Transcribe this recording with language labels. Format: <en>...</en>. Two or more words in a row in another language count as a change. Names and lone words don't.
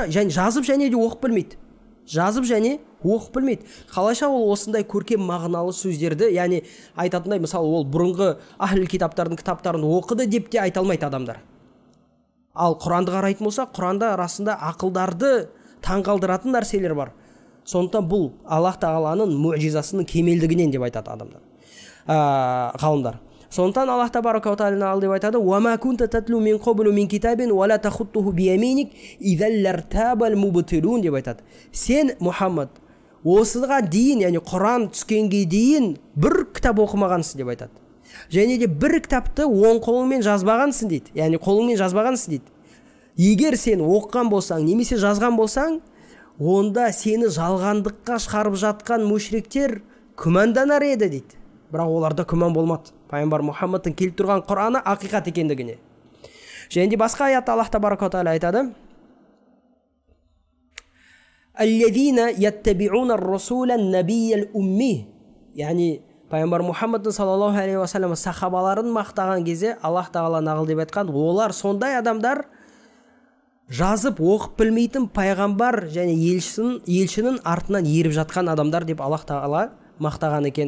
<kk>Және жазып және де оқып білмейді. Қалайша ол осындай көркем мағыналы сөздерді, яғни айтатындай, мысалы, ол бұрынғы ахл китаптардың кітаптарын оқыды деп те айта алмайды адамдар. Ал Құранды қарайтын болса, Құранда расында ақылдарды таңғалдыратын нәрселер бар. Сондықтан бұл Аллах тағаланың муъжизасының кемелдігінен деп айтады адамдар, ғалымдар. Сондықтан Аллах</kk> <ar>تبارك وتعالى</ar> <kk>ал деп айтады:</kk> <ar>"وما كنت تتلو من قبل من كتاب ولا تخطه بيمينك إذا لارتاب المبطلون"</ar> <kk>деп айтады. Сен, Мұхаммад, осыған дейін, яғни Құран түскенге дейін бір кітап оқымағансың деп айтады. Және де бір кітапты оң қолыңмен жазбағансың дейді. Яғни қолыңмен жазбағансың дейді. Егер сен оқыған болсаң, немесе жазған болсаң, онда сені жалғандыққа шығарып жатқан мушриктер күмәнданар еді дейді. Бірақ оларда күмән болмады. Пайғамбар Мұхаммадтың келіп тұрған Құраны ақиқат екендігіне. Және де басқа аятта Аллах</kk> <ar>تبارك وتعالى</ar> <kk>айтады:</kk> <ar>"الذين يتبعون الرسول النبي الأمي",</ar> <kk>яғни пайғамбар Мұхаммадтың</kk> <ar>صلى الله عليه وسلم</ar> <kk>сахабаларын мақтаған кезде Аллах тағала нағыл деп айтқан, олар сондай адамдар, жазып оқып білмейтін пайғамбар және елшінің артынан еріп жатқан адамдар деп Аллах тағала мақтаған екен.</kk>